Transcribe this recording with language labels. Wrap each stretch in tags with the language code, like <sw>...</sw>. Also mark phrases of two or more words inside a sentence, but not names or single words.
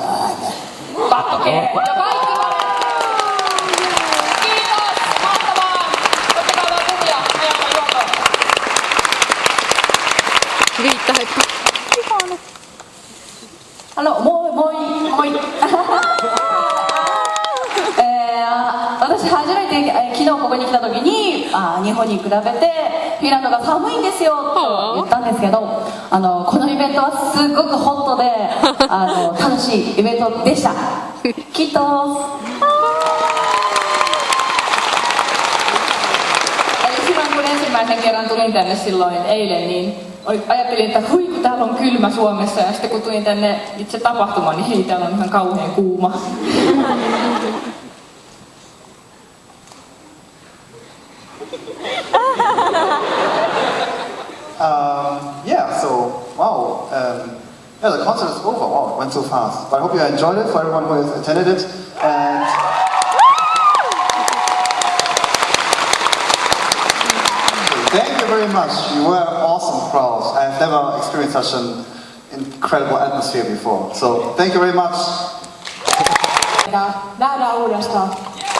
<fi>Kattokaa. Ja kaikki kiitos, mahtavaa. Ottakaa vaan kuvia, ajataan juotoon. Riittää. Hallo, moi moi moi!</fi> <ja>私初めて昨日ここに来た時に日本に比べてフィンランドが寒いんですよと言ったんですけどこのイベントはすごくホットで楽しいイベントでしたきっと</ja> <fi>silloin kun ensimmäisen kerran tulin tänne silloin eilen niin ajattelin, että hui kun täällä on kylmä Suomessa ja sitten kun tulin tänne itse tapahtumaan niin hei täällä on ihan kauhean kuuma.</fi> <en>Yeah, so, wow. Yeah, the concert is over. Wow, it went so fast. But I hope you enjoyed it for everyone who has attended it. And thank you very much. You were an awesome crowd. I have never experienced such an incredible atmosphere before. So, thank you very much.</en> <fi>Nähdään uudestaan.</fi>